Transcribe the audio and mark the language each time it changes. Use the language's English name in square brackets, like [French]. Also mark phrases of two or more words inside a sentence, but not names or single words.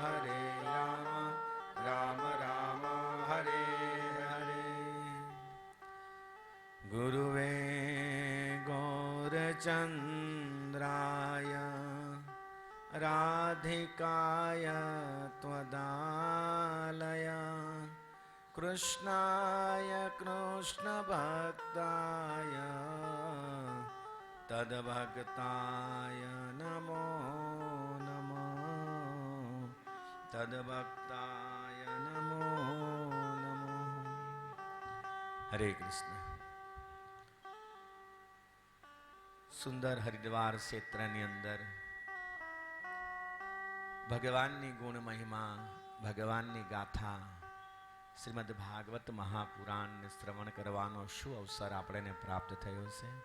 [Sanskrit] राम राम हरे हरे गुरुवे गौरचन्द्राय राधिकाय त्वदालय कृष्णाय कृष्ण भक्त તદભક્તાય નમો નમઃ તદભક્તાય નમો નમઃ. હરે કૃષ્ણ. [Gujarati] સુંદર હરિદ્વાર ક્ષેત્રની અંદર ભગવાનની ગુણ મહિમા, ભગવાનની ગાથા, શ્રીમદ ભાગવત મહાપુરાણને શ્રવણ કરવાનો શું અવસર આપણને પ્રાપ્ત થયો છે.